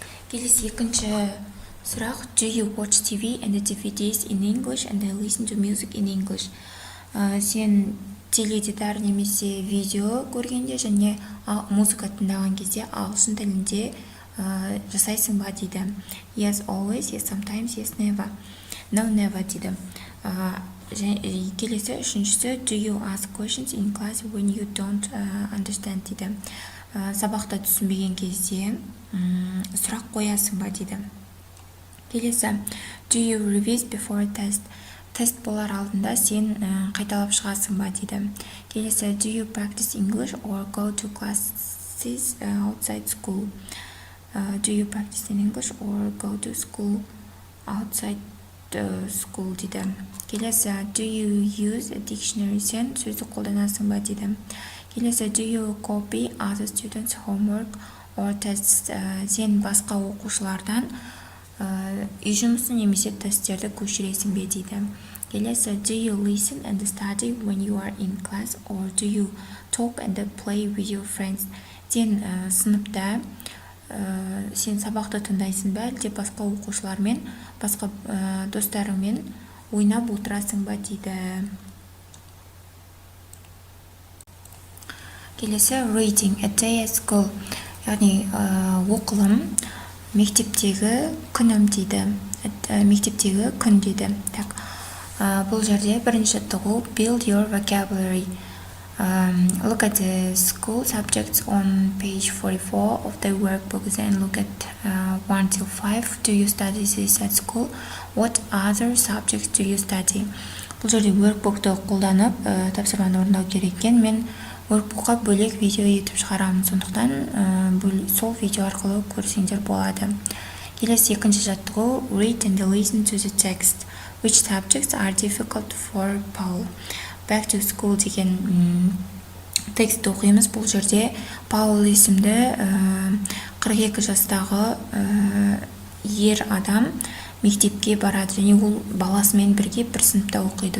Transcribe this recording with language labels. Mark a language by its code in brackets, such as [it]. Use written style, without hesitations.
[kk] Келесі екінші сұрақ, [en] do you watch TV and the DVDs in English and listen to music in English? [kk] Сен теледидар немесе видео көргенде және музыка тыңдаған кезде ағылшын тілінде жасайсың ба дейді. [en] Yes always, yes sometimes, yes never. No never [kk] дейді. Келесі үшіншісі, [en] do you ask questions in class when you don't understand [kk] дейді. Сабақта түсінбеген кезде сұрақ қоясың ба дейді. Келесі, [en] do you revise before test? [kk] Тест болар алдында сен қайталап шығасың ба дейді. Келесі, [en] do you practice English or go to classes outside school? Do you practice in English or go to school outside school [kk] дейді. Келесі, [en] do you use a dictionary? [kk] Сен сөздік қолданасың ба дейді. Келесі, [en] do you copy other students' homework or tests? [kk] Сен басқа оқушылардан үй жұмысын немесе тесттерді көшіресің бе дейді. Келесі, [en] do you listen and study when you are in class or do you talk and play with your friends? [kk] Сен сыныпта сен сабақты тыңдайсың ба, әлде басқа оқушылармен, басқа достарыңмен ойнап отырасың ба дейді. Келесі, [en] reading a day at school, [kk] яғни оқылым, мектептегі күнім дейді. Мектептегі күн дейді. Бұл жерде бірінші жаттығу [en] build your vocabulary. Look at the school subjects on page 44 of the workbooks and look at 1 till 5. Do you study this at school? What other subjects do you study? [kk] Бұл жерде workbookты қолданып тапсырманы орындау керек екен. Мен workbookқа бөлек видео етіп шығарамын, сондықтан сол видео арқылы көрсеңдер болады. Келесі екінші жаттығу [en] read and listen to the text. Which subjects are difficult for Paul? [kk] Back to school деген текстті оқимыз. Бұл жерде Паул есімді 42 жастағы ер адам мектепке барады және ол баласымен бірге бір сыныпта оқиды.